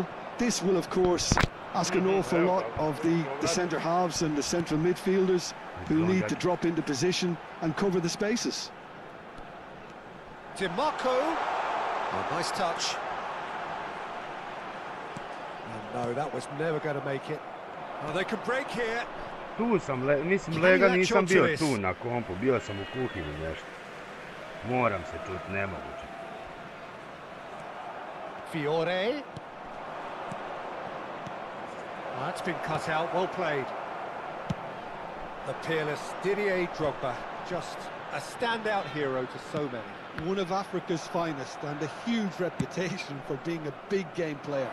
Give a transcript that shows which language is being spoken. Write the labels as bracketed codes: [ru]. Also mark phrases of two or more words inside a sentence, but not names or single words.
[en] This will, of course, ask an awful lot of the centre halves and the central midfielders, who need to drop into position and cover the spaces. DiMarco. Oh, nice touch. Oh, no, that was never going to make it. Oh, they can break here. [sr] Tu sam, mislim lega nisam bio tu na kompu, bio sam u kuhinji nešto. Moram se čuti, nemoguće. [en] Fiore. Oh, that's been cut out, well played. The peerless Didier Drogba, just a standout hero to so many. One of Africa's finest and a huge reputation for being a big game player.